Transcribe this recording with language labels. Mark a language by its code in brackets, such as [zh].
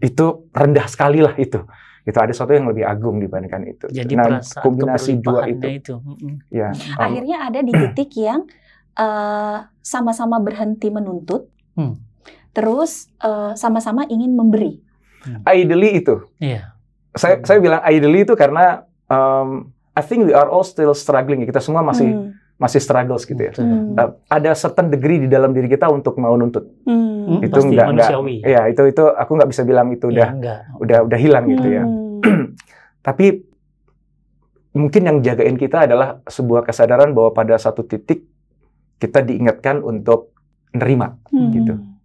[id] Itu rendah sekali lah itu. Itu ada sesuatu yang lebih agung dibandingkan itu. Jadi kombinasi dua itu. Ya. Akhirnya ada di titik yang sama-sama berhenti menuntut, terus sama-sama ingin memberi. Ideally itu. Saya bilang ideally itu karena [en] I think we are all still struggling. [id] Kita semua masih struggles gitu ya. Ada certain degree di dalam diri kita untuk mau nuntut. Itu enggak. Ya, itu aku nggak bisa bilang itu udah hilang gitu ya. Tapi mungkin yang jagain kita adalah sebuah kesadaran bahwa pada satu titik kita diingatkan untuk nerima gitu.